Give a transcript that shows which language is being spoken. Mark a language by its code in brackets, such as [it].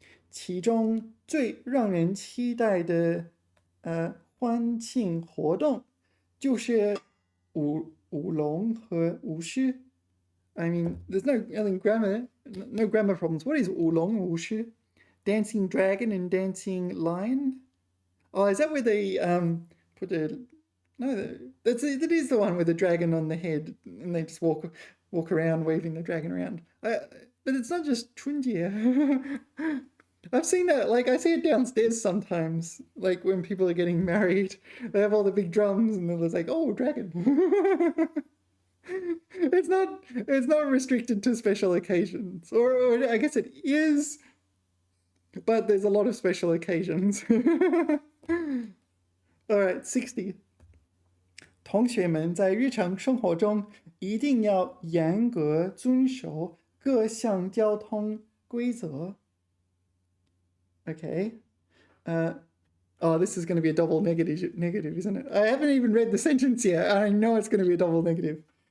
[zh] 其中最让人期待的欢庆活动就是舞龙和舞狮。 [en] I mean, there's no grammar problems. What is 舞龙舞狮? Dancing dragon and dancing lion? Oh, is that where they put a... No, that is the one with the dragon on the head, and they just walk around waving the dragon around. But it's not just 春节. I've seen that, like, I see it downstairs sometimes, like when people are getting married, they have all the big drums and they're like, oh, dragon. It's not restricted to special occasions, or I guess it is, but there's a lot of special occasions. All right, 60. [zh] 同学们在日常生活中一定要严格遵守各项交通规则。 [en] Okay. This is going to be a double negative, isn't it? I haven't even read the sentence yet. I know it's going to be a double negative.